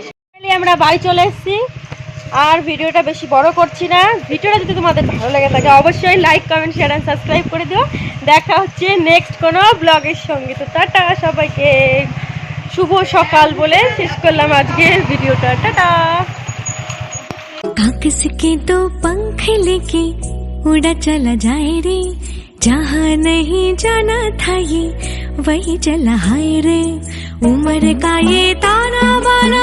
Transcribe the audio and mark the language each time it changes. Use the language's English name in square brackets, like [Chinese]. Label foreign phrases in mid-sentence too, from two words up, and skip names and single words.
[Bangla] আমরা বাড়ি চলে এসেছি, আর ভিডিওটা বেশি বড় করছি না। ভিডিওটা যদি তোমাদের ভালো লাগে থাকে অবশ্যই [English] like comment share and subscribe [Bangla] করে দিও। দেখা হচ্ছে নেক্সট কোনো ব্লগের সঙ্গে। তো টাটা সবাইকে, শুভ সকাল বলে শেষ করলাম আজকের ভিডিওটা। টাটা। [Hindi] कागज के दो पंख लेके उड़ा चला जाए रे, जहाँ नहीं जाना था ये वही चला हाय रे। उम्र का ये ताना